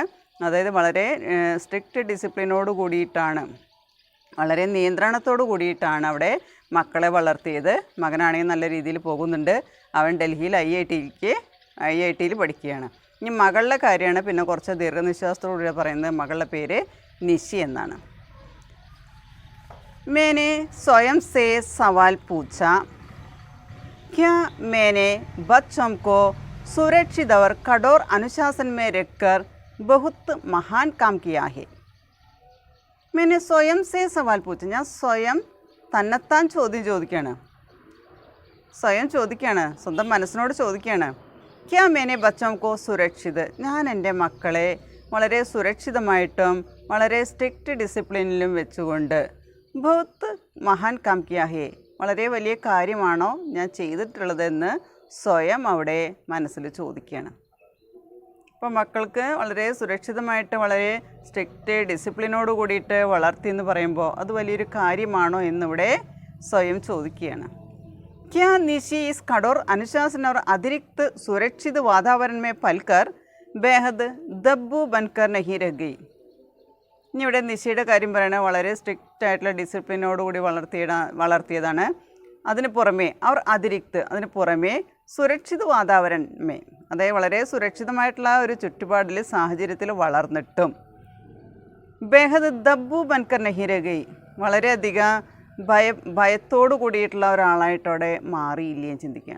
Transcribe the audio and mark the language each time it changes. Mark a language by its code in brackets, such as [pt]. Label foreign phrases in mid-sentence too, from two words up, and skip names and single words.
[ml] അതായത് വളരെ സ്ട്രിക്റ്റ് ഡിസിപ്ലിനോട് കൂടിയിട്ടാണ്, വളരെ നിയന്ത്രണത്തോട് കൂടിയിട്ടാണ് അവിടെ മക്കളെ വളർത്തിയത്. മകനാണെങ്കിൽ നല്ല രീതിയിൽ പോകുന്നുണ്ട്, അവൻ ഡൽഹിയിൽ IITയിൽ പഠിക്കുകയാണ്. ഇനി മകളുടെ കാര്യമാണ് പിന്നെ കുറച്ച് ദീർഘനിശ്വാസത്തോടുകൂടി പറയുന്നത്. മകളുടെ പേര് നിശി എന്നാണ്. [hi] मैंने स्वयं से सवाल पूछा. क्या मैंने बच्चों को सुरक्षित और कठोर अनुशासन में रखकर बहुत महान काम किया है. मैंने स्वयं से सवाल पूछा. [ml] ഞാൻ സ്വയം തന്നെത്താൻ ചോദിക്കുകയാണ്, സ്വന്തം മനസ്സിനോട് ചോദിക്കുകയാണ്. [hi] क्या मैंने बच्चों को सुरक्षित. [ml] ഞാൻ എൻ്റെ മക്കളെ വളരെ സുരക്ഷിതമായിട്ടും വളരെ സ്ട്രിക്റ്റ് ഡിസിപ്ലിനിലും വെച്ചുകൊണ്ട് [hi] बहुत महान काम किया है, [ml] വളരെ വലിയ കാര്യമാണോ ഞാൻ ചെയ്തിട്ടുള്ളതെന്ന് സ്വയം അവിടെ മനസ്സിൽ ചോദിക്കുകയാണ്. അപ്പോൾ മക്കൾക്ക് വളരെ സുരക്ഷിതമായിട്ട് വളരെ സ്ട്രിക്റ്റ് ഡിസിപ്ലിനോട് കൂടിയിട്ട് വളർത്തി എന്ന് പറയുമ്പോൾ അത് വലിയൊരു കാര്യമാണോ എന്നിവിടെ സ്വയം ചോദിക്കുകയാണ്. [hi] क्या निशी इस कठोर अनुशासन और अतिरिक्त सुरक्षित वातावरण में पलकर बेहद दब्बू बनकर नहीं रह गई. [ml] ഇനി ഇവിടെ നിശയുടെ കാര്യം പറയുന്നത് വളരെ സ്ട്രിക്റ്റ് ആയിട്ടുള്ള ഡിസിപ്ലിനോടുകൂടി വളർത്തിയതാണ്. അതിന് പുറമേ അതിന് പുറമേ [hi] सुरक्षित वातावरण में, [ml] അതായത് വളരെ സുരക്ഷിതമായിട്ടുള്ള ഒരു ചുറ്റുപാടിൽ സാഹചര്യത്തിൽ വളർന്നിട്ടും [hi] बेहद दब्बू बनकर नहीं रह गई, [ml] വളരെയധികം ഭയത്തോടു കൂടിയിട്ടുള്ള ഒരാളായിട്ടവിടെ മാറിയില്ലേ ചിന്തിക്കുകയാണ്.